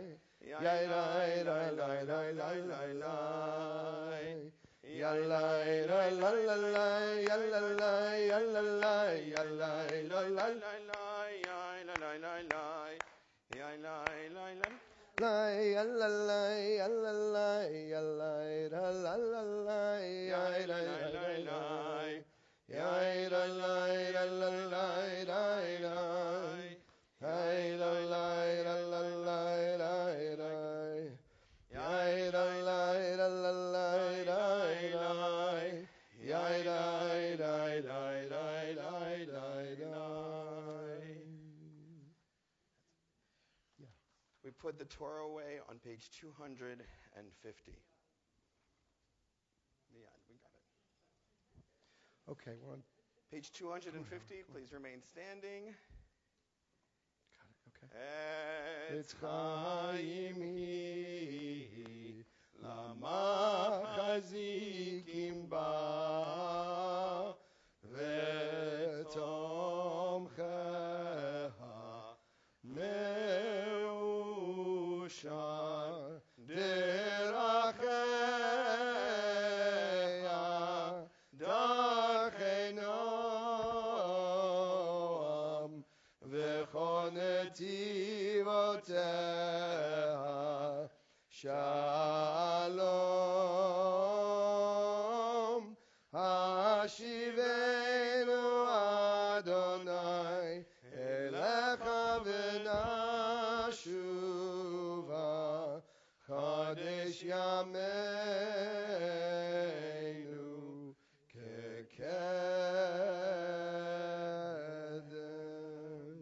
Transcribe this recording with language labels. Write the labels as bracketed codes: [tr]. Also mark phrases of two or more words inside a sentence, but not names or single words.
[en] Yai, lai, lai, lai, lai, lai, lai, lai. Yalai, lai, lai, lai, lai, yalai, yalai, yalai, lai, lai, lai, lai, yai, lai, lai, lai, lai, yai, lai, lai, lai. Lai, yalai, yalai, yalai, la, la, la, la, yai, lai, lai, lai, lai. Yai, lai, lai, lai, lai, lai, lai, lai. Yai, lai, lai, lai, lai, lai, lai, lai. Yai, lai, lai, lai, lai, lai, lai, lai. Yai, lai, lai, lai, lai, lai, lai, lai. We put the Torah away on page 250. Yeah, we got it. Okay, we're on Page 250, please remain standing. okay. [he] עץ חיים היא למחזיקים בה ותומכיה מאושר דרכיה דרכי נעם וכל נתיבותיה שלום השיבנו יהוה אליך ונשובה חדש ימינו כקדם.